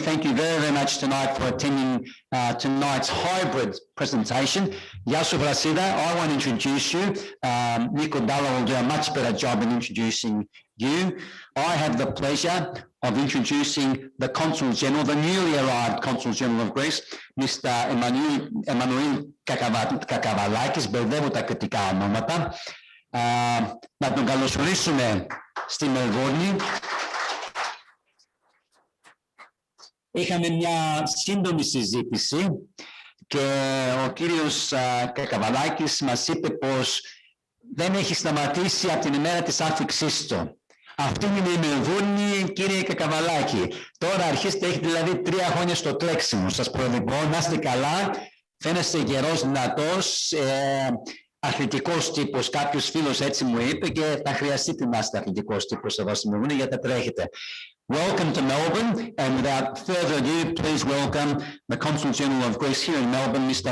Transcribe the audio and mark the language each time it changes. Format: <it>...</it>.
<en>Thank you very, very much tonight for attending tonight's hybrid presentation.</en> <el>Yasu</el> <en>Vrasida, I want to introduce you. Nico Dalla will do a much better job in introducing you. I have the pleasure of introducing the Consul General, the newly arrived Consul General of Greece, Mr.</en> <el>Emmanuel Kakavallakis, μπερδεύω τα κριτικά ονόματα. Να τον καλωσορίσουμε στη Μελβούρνη. Είχαμε μια σύντομη συζήτηση και ο κύριος Κακαβαλάκης μας είπε πως δεν έχει σταματήσει από την ημέρα της άφηξής του. Αυτή είναι η Μελβούρνη, κύριε Κακαβαλάκη. Τώρα αρχίστε, έχετε δηλαδή 3 χρόνια στο τρέξιμο. Σας προειδοποιώ, να είστε καλά, φαίνεστε γερός, δυνατός, αθλητικός τύπος. Κάποιος φίλος έτσι μου είπε και θα χρειαστείτε να είστε αθλητικός τύπος εδώ στη Μελβούρνη γιατί θα τρέχετε.</el> <en>Welcome to Melbourne, and without further ado, please welcome the Consul General of Greece here in Melbourne, Mr.</en>